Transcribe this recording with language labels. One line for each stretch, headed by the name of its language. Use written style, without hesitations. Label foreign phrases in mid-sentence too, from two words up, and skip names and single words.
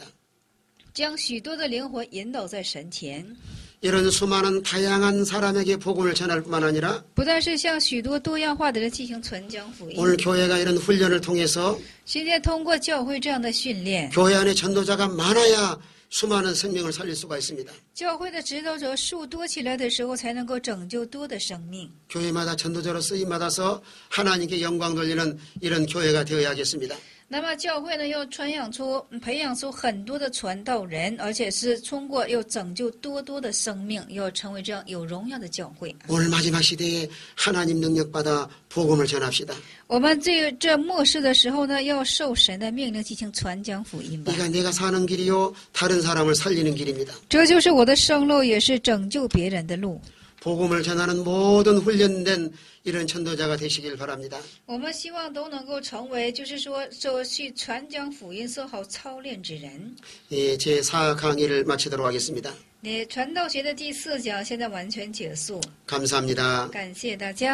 Chinese: 将许多的灵魂引导在神前。
Korean: 이런 수많은 다양한 사람에게 복음을 전할 뿐만 아니라
Chinese: 不但是向许多多样化的人进行传讲福音，
Korean: 오늘 교회가 이런 훈련을 통해서
Chinese: 现在通过教会这样的训练，
Korean: 교회 안에 전도자가 많아야 수많은 생명을 살릴 수가 있습니다.
Chinese: 教会的指导者数多起来的时候，才能够拯救多的生命。
Korean: 교회마다 전도자로 쓰임받아서 하나님께 영광 돌리는 이런 교회가 되어야겠습니다.
Chinese: 那么教会呢，要培养出很多的传道人，而且是通过要拯救多的生命，要成为这样有荣耀的教会。
Korean: 오늘 마지막 시대에 하나님 능력받아 복음을 전합시다.
Chinese: 我们这末世的时候呢，要受神的命令进行传讲福音吧。
Korean: 이가 내가 사는 길이요 다른 사람을 살리는 길입니다.
Chinese: 这就是我的生路，也是拯救别人的路。
Korean: 복음을 전하는 모든 훈련된 이런 전도자가 되시길 바랍니다.
Chinese: 我们希望都能够成为，就是说去传讲福音、做好操练之人。
Korean: 예, 제4 강의를 마치도록 하겠습니다.
Chinese: 传道学的第4讲现在完全结束，
Korean: 감사합니다.
Chinese: 感谢大家。